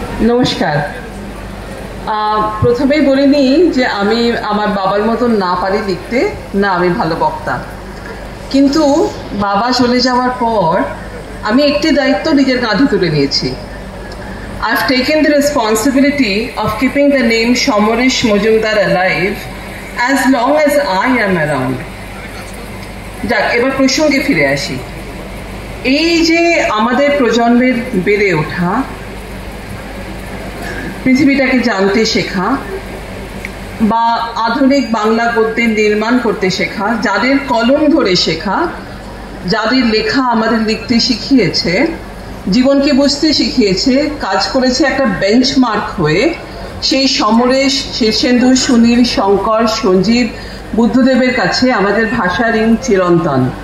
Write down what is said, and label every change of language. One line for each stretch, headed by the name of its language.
Bangla: নমস্কার। প্রথমেই বলে নিই যে আমি আমার বাবার মতন না পারি লিখতে, না আমি ভালো বক্তা, কিন্তু বাবা চলে যাওয়ার পর আমি একটি দায়িত্ব নিজের কাঁধে তুলে নিয়েছি।
English: I've taken the responsibility of keeping the name Somoresh Majumdar alive as long as I am around.
Bangla: যাক, এবার প্রসঙ্গে ফিরে আসি। এই যে আমাদের প্রজন্মের বেড়ে ওঠা, পৃথিবীটাকে জানতে শেখা বা আধুনিক বাংলা গদ্যের নির্মাণ করতে শেখা, যাদের কলম ধরে শেখা, যাদের লেখা আমাদের লিখতে শিখিয়েছে, জীবনকে বুঝতে শিখিয়েছে, কাজ করেছে একটা বেঞ্চমার্ক হয়ে, সেই সমরেশ, শীর্ষেন্দু, সুনীল, শঙ্কর, সঞ্জীব, বুদ্ধদেবের কাছে আমাদের ভাষার ঋণ চিরন্তন।